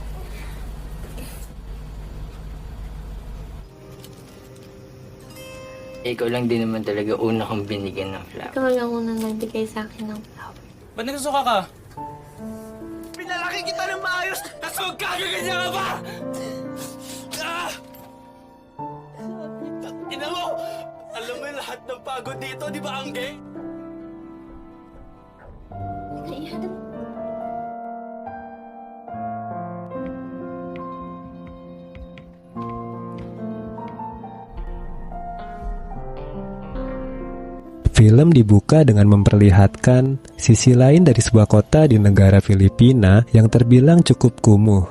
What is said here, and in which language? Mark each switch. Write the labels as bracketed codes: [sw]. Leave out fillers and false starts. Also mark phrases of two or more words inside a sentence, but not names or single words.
[tl] Ikaw lang din naman talaga una kong binigyan ng flower. Ikaw lang unang nagbigay sa akin ng flower. Ba't nagsusuka ka? Pinalaki kita ng maayos! Mas, huwag kagaganyan ka ba? Ina mo! Alam mo yung lahat ng pagod dito, di ba, Angge? [id] Film dibuka dengan memperlihatkan sisi lain dari sebuah kota di negara Filipina yang terbilang cukup kumuh.